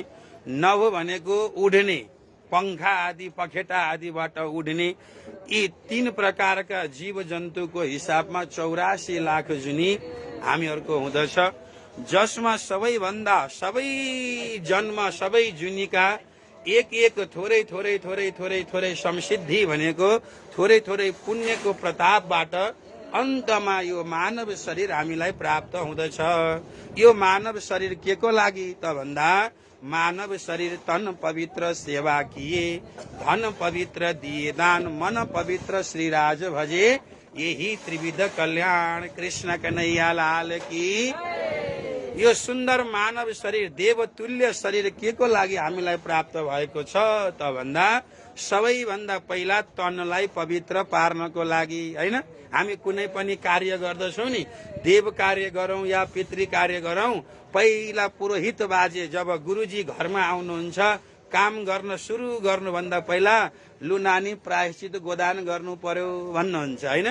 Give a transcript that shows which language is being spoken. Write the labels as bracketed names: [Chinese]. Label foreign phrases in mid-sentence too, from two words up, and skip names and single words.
[Nepali] नभ भनेको उड्ने पंखा आदि पखेटा आदिबाट उड्ने, यी 3 प्रकारका जीव जन्तुको हिसाबमा 84 लाख जुनी हामीहरूको हुँदछ, जसमा सबैभन्दा सबै जन्म सबै जुनीका एक एक थोरै थोरै थोरै थोरै थोरै संसिद्धि भनेको थोरै थोरै पुण्यको प्रतापबाट अन्तमा यो मानव शरीर हामीलाई प्राप्त हुँदछ। यो मानव शरीर के को लागि त भन्दा मानव शरीर [Hindi] तन पवित्र सेवा किए, धन पवित्र दिए दान, मन पवित्र श्रीराज भजे, यही त्रिविध कल्याण। कृष्ण कन्हैया लाल की। [Nepali] यो सुन्दर मानव शरीर देवतुल्य शरीर के को लागि हामीलाई प्राप्त भएको छ त भन्दा सबैभन्दा पहिला तनलाई पवित्र पार्नको लागि हैन। हामी कुनै पनि कार्य गर्दछौँ नि, देव कार्य गरौँ या पितृ कार्य गरौँ, पहिला पुरोहित बाजे जब गुरुजी घरमा आउनुहुन्छ काम गर्न सुरु गर्नुभन्दा पहिला लु नानी प्रायश्चित गोदान गर्नु पर्यो भन्नुहुन्छ हैन।